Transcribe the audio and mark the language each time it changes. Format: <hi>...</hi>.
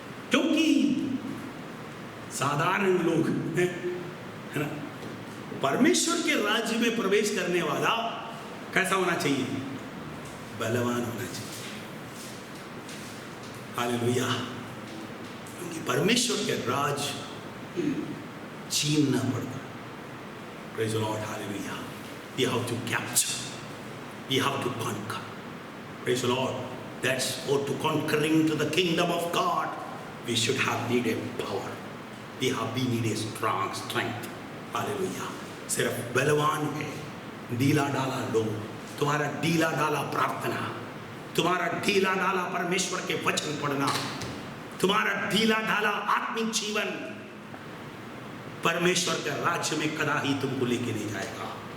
<hi>क्योंकि साधारण लोग है ना, परमेश्वर के राज्य में प्रवेश करने वाला कैसा होना चाहिए? बलवान होना चाहिए। हालेलुया। क्योंकि परमेश्वर के राज छीनना पड़ता।</hi> <en>Praise the Lord, hallelujah. We have to capture, we have to conquer. Praise the Lord. That's for to conquering to the kingdom of God. We should have needed power. We need a strong strength. Hallelujah.</en> <hi>सिर्फ बलवान है, ढीला डाला लोग, तुम्हारा ढीला डाला प्रार्थना, तुम्हारा ढीला डाला परमेश्वर के वचन पढ़ना, तुम्हारा ढीला डाला आत्मिक जीवन परमेश्वर के राज्य में कदाही तुमको लेके नहीं जाएगा।</hi>